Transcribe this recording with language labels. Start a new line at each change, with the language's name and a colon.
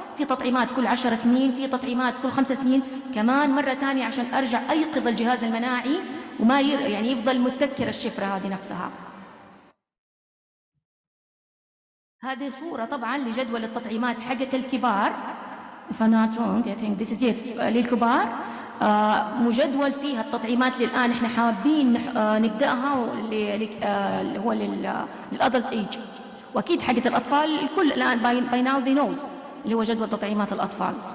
Arabic: في تطعيمات كل 10 سنين، في تطعيمات كل 5 سنين كمان مرة ثانية عشان أرجع أيقظ الجهاز المناعي وما يعني يفضل متذكر الشفرة هذه نفسها. هذه صورة طبعا لجدول التطعيمات حقت الكبار.
English: if I'm not wrong I think this is it للكبار.
Arabic: مجدول فيها التطعيمات اللي الآن احنا حابين نبدأها اللي هو للأدلت ايج، وأكيد حقت الأطفال الكل الآن
English: by now they knows
Arabic: اللي هو جدول تطعيمات الأطفال.